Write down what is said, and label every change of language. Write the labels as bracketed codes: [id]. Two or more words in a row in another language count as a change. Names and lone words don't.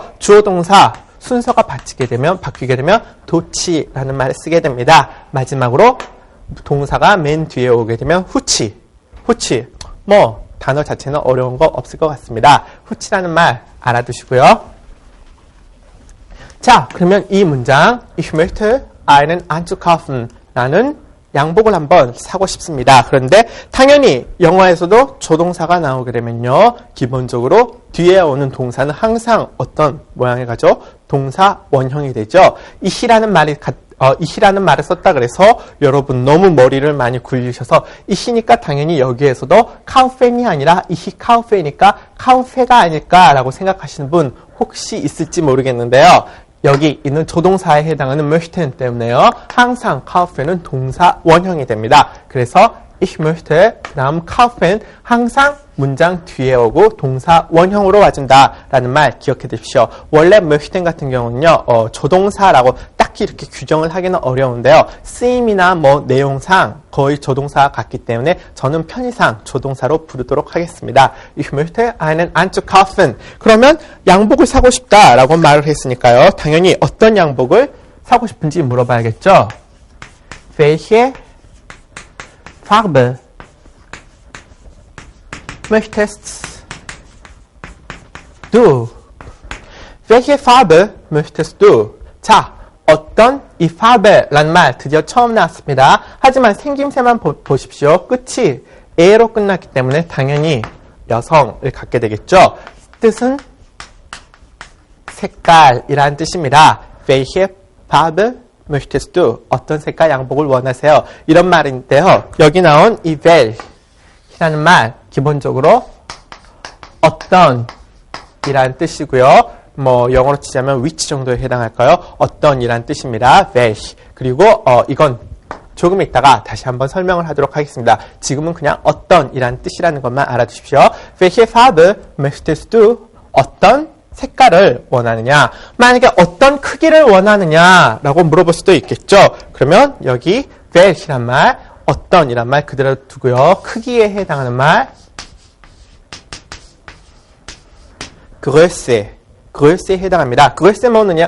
[ko] 주어 동사 순서가 바뀌게 되면 도치라는 말을 쓰게 됩니다. 마지막으로 동사가 맨 뒤에 오게 되면 후치. 단어 자체는 어려운 거 없을 것 같습니다. 후치라는 말 알아두시고요. 자, 그러면 이 문장 [de] Ich möchte einen Anzug kaufen. [ko] 나는 양복을 한번 사고 싶습니다. 그런데 당연히 영어에서도 조동사가 나오게 되면요. 기본적으로 뒤에 오는 동사는 항상 어떤 모양을 가죠? 동사 원형이 되죠. 이시라는 말을 썼다 그래서 여러분 너무 머리를 많이 굴리셔서 이시니까 당연히 여기에서도 카우펜이 아니라 이시 카우페니까 카우페가 아닐까라고 생각하시는 분 혹시 있을지 모르겠는데요. 여기 있는 조동사에 해당하는 möchten 때문에요. 항상 카우펜은 동사 원형이 됩니다. 그래서 [de] ich möchte [ko] 그 다음 kaufen 항상 문장 뒤에 오고 동사 원형으로 와준다라는 말 기억해 두십시오. 원래 möchten 같은 경우는요. 조동사라고 딱히 이렇게 규정을 하기는 어려운데요. 쓰임이나 내용상 거의 조동사와 같기 때문에 저는 편의상 조동사로 부르도록 하겠습니다. [de] Ich möchte einen Anzug kaufen. [ko] 그러면 양복을 사고 싶다라고 말을 했으니까요. 당연히 어떤 양복을 사고 싶은지 물어봐야겠죠. [de] Welche Farbe möchtest du? welche Farbe möchtest du? [ko] 자, 어떤 이 Farbe라는 말 드디어 처음 나왔습니다. 하지만 생김새만 보십시오. 끝이 에로 끝났기 때문에 당연히 여성을 갖게 되겠죠. 뜻은 색깔이라는 뜻입니다. [de] welche Farbe möchtest du? [ko] 어떤 색깔 양복을 원하세요? 이런 말인데요. 여기 나온 이 wel이라는 말 기본적으로 어떤 이란 뜻이고요. 뭐 영어로 치자면 which 정도에 해당할까요? 어떤 이란 뜻입니다. welche. 그리고 이건 조금 있다가 다시 한번 설명을 하도록 하겠습니다. 지금은 그냥 어떤 이란 뜻이라는 것만 알아두십시오. [de] welche Farbe möchtest du? [ko] 어떤 색깔을 원하느냐? 만약에 어떤 크기를 원하느냐라고 물어볼 수도 있겠죠. 그러면 여기 welche란 말, 어떤이란 말 그대로 두고요. 크기에 해당하는 말 Größe에 해당합니다. Größe 뭐느냐?